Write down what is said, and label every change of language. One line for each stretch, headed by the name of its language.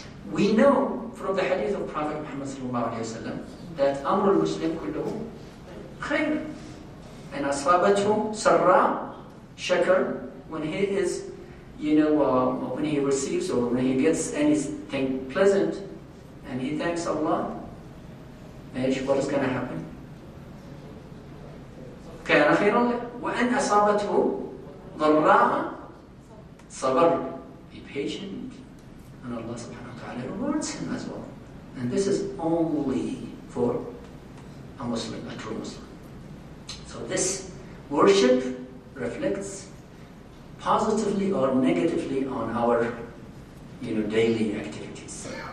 English: We know from the hadith of Prophet Muhammad sallallahu alayhi wa sallam that
Arabic: Amr al-Muslim kulluhu khair.
English: And
Arabic: asabatu sarra shakar,
English: when he is, when he receives or when he gets anything pleasant and he thanks Allah, what is going to happen?
Arabic: كان خيرا له وأن أصابته ضراء صبر.
English: Be patient, and Allah subhanahu wa ta'ala rewards him as well. And this is only for a Muslim, a true Muslim. So this worship reflects positively or negatively on our daily activities.